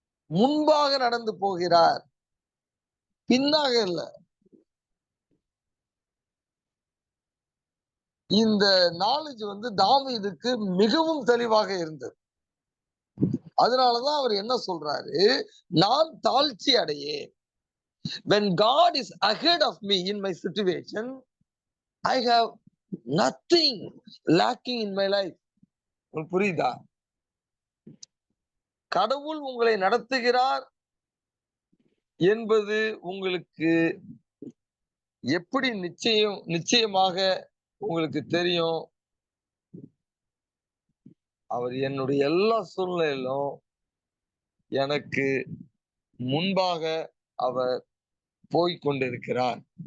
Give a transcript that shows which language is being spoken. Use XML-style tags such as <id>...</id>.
<ta>முன்பாக நடந்து போகிறார், பின்னாக இல்ல. இந்த நாலேஜ் தாவீதுக்கு மிகவும் தெளிவாக இருந்தது. அதனாலதான் அவர் என்ன சொல்றாரு, நான் தாழ்ச்சி அடையேன்.</ta> <en>When God is ahead of me in my situation, I have nothing lacking in my life.</en> <ta>உங்களுக்கு புரியுதா? கடவுள் உங்களை நடத்துகிறார் என்பது உங்களுக்கு எப்படி நிச்சயமாக உங்களுக்கு தெரியும்? அவர் என்னுடைய எல்லா சூழ்நிலையிலும் எனக்கு முன்பாக அவர் போய்க் கொண்டிருக்கிறார்.</ta>